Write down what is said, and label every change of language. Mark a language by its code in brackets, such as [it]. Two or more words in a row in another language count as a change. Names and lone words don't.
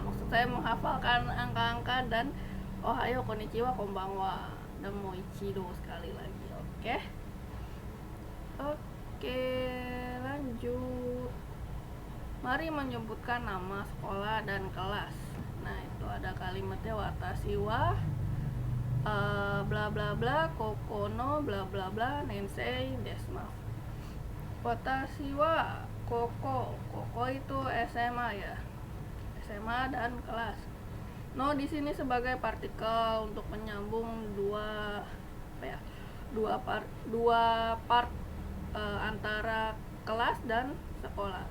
[id] Maksud saya menghafalkan angka-angka dan [ja] おはよう、こんにちは、こんばんは, [id] dan moichido sekali lagi. Oke, lanjut. Mari menyebutkan nama sekolah dan kelas. Nah, itu ada kalimatnya [ja] 私は [id] bla bla bla kokono bla bla bla [ja] 年生です. 私は [id] koko itu SMA ya, SMA dan kelas. No di sini sebagai partikel untuk menyambung dua part antara kelas dan sekolah.